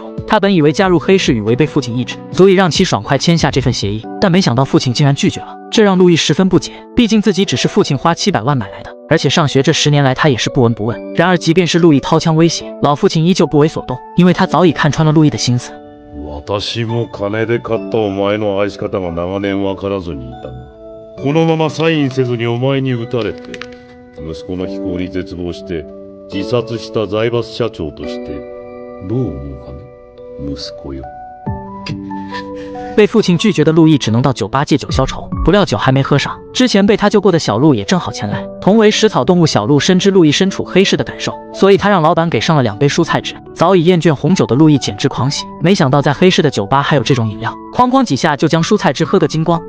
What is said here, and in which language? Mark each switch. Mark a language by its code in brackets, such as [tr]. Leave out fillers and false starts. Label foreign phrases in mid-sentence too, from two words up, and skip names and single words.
[zh] 他本以为加入黑市与违背父亲意志，足以让其爽快签下这份协议，但没想到父亲竟然拒绝了，这让路易十分不解。毕竟自己只是父亲花700万买来的，而且上学这10年来他也是不闻不问。然而即便是路易掏枪威胁，老父亲依旧不为所动，因为他早已看穿了路易的心思。 [ja] 私も金で買ったお前の愛し方が長年わからずにいた。このままサインせずにお前に撃たれて、息子の非行に絶望して自殺した財閥社長としてどう思うかね、息子よ。 [zh] 被父亲拒绝的路易只能到酒吧借酒消愁，不料酒还没喝上，之前被他救过的小鹿也正好前来。同为食草动物，小鹿深知路易身处黑市的感受，所以他让老板给上了2杯蔬菜汁。早已厌倦红酒的路易简直狂喜，没想到在黑市的酒吧还有这种饮料，哐哐几下就将蔬菜汁喝个精光。